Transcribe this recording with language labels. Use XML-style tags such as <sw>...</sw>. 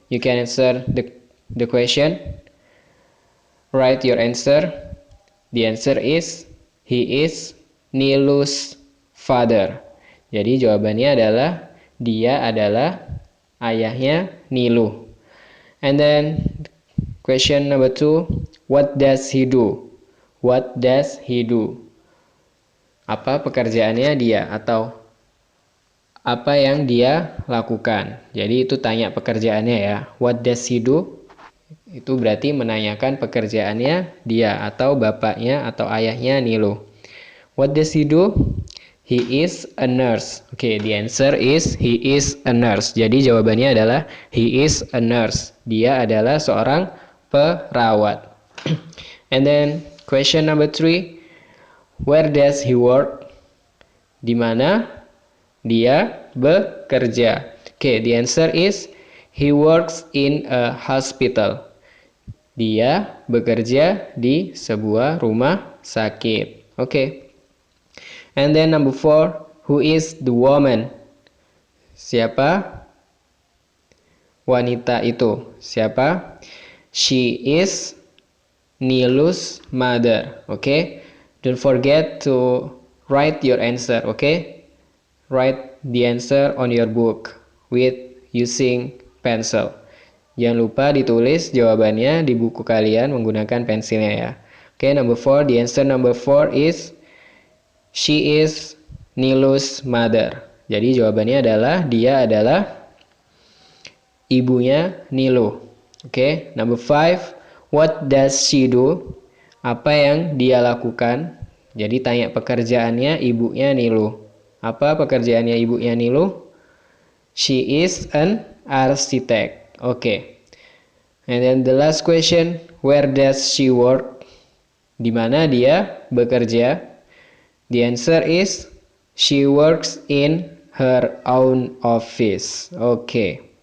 <en>You can answer the question. Write your answer. The answer is he is Nilu's father.</en> <id>Jadi jawabannya adalah dia adalah ayahnya Nilu.</id> <en>And then question number 2, what does he do? What does he do?</en> <id>Apa pekerjaannya dia atau apa yang dia lakukan. Jadi itu tanya pekerjaannya ya.</id> <en>What does he do?</en> <id>Itu berarti menanyakan pekerjaannya dia atau bapaknya atau ayahnya Nilu.</id> <en>What does he do? He is a nurse. Oke, the answer is he is a nurse.</en> <id>Jadi jawabannya adalah</id> <en>he is a nurse.</en> <id>Dia adalah seorang perawat.</id> <en>And then question number 3, where does he work?</en> <id>Di mana dia bekerja?</id> <en>Oke, the answer is he works in a hospital.</en> <id>Dia bekerja di sebuah rumah sakit. Oke.</id> <en>And then number 4, who is the woman?</en> <id>Siapa wanita itu? Siapa?</id> <en>She is Nilu's mother. Okay? Don't forget to write your answer. Okay? Write the answer on your book with using pencil.</en> <id>Jangan lupa ditulis jawabannya di buku kalian menggunakan pensilnya ya.</id> <en>Okay, number 4. The answer number 4 is she is Nilu's mother.</en> <id>Jadi jawabannya adalah dia adalah ibunya Nilu.</id> <en>Okay, number 5. What does she do?</en> <id>Apa yang dia lakukan? Jadi tanya pekerjaannya ibunya Nilu. Apa pekerjaannya ibunya Nilu?</id> <en>She is an architect. Okay. And then the last question, where does she work?</en> <id>Di mana dia bekerja?</id> <en>The answer is she works in her own office. Okay.</en>